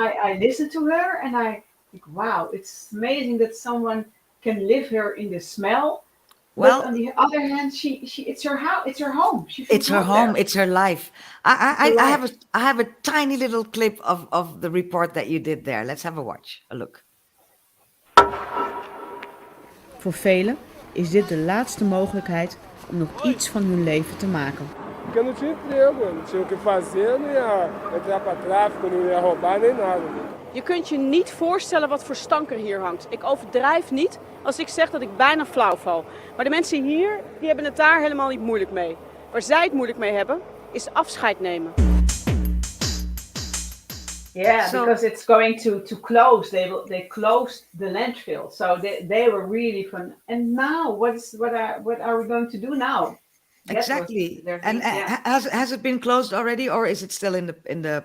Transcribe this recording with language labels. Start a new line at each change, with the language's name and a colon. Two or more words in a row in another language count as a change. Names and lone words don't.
English: I listen to her and I think, wow, it's amazing that someone can live here in the smell. But Well, on the other hand, she it's her house, it's her home. She feels it's her home home. there. It's her life. It's her I life. have I have a tiny little clip of the report that you did there. Let's have a watch, a look.
Dutch: Voor velen is dit de laatste mogelijkheid om nog iets van hun leven te maken.
Portuguese: Porque não tinha emprego, não tinha o que fazer, não ia entrar para tráfico, não ia roubar nem nada.
Dutch: Je kunt je niet voorstellen wat voor stank er hier hangt. Ik overdrijf niet als ik zeg dat ik bijna flauw val. Maar de mensen hier, die hebben het daar helemaal niet moeilijk mee. Waar zij het moeilijk mee hebben, is afscheid nemen.
English: Yeah, So because it's going to close. They closed the landfill, so they were really fun. And now, what are we going to do now? That was exactly. their And thing. Yeah. has it been closed already, or is it still in the